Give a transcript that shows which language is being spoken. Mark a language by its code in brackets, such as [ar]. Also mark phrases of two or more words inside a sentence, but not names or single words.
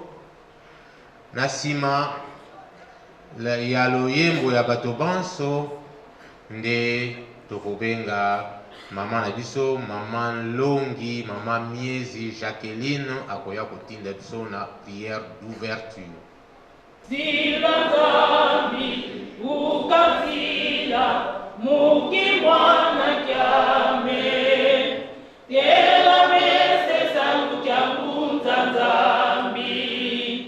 [ln] Na nsima ya loyembo ya bato banso nde tokobenga mama na biso, mama Longi, mama Miezi Jacqueline akoya kotinda biso na [fr] prière d'ouverture. [kg] Silanzambi ukazila mukimwana kyame tela mese sangu kyangunza nzambi.